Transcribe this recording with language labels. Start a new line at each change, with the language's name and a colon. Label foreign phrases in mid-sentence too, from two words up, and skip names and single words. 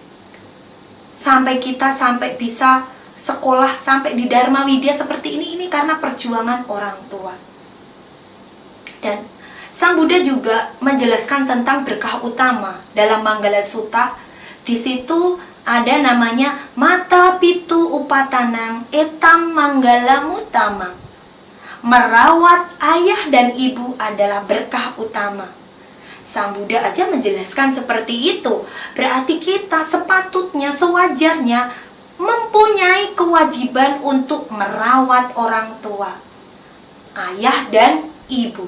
Indonesian: Sampai kita bisa sekolah, sampai di Dharma Widya seperti ini karena perjuangan orang tua. Dan Sang Buddha juga menjelaskan tentang berkah utama dalam Manggala Sutta. Di situ ada namanya
Pali: mata pitu upatanang etam manggala mutama.
Indonesian: Merawat ayah dan ibu adalah berkah utama. Sang Buddha aja menjelaskan seperti itu. Berarti kita sepatutnya, sewajarnya mempunyai kewajiban untuk merawat orang tua, ayah dan ibu.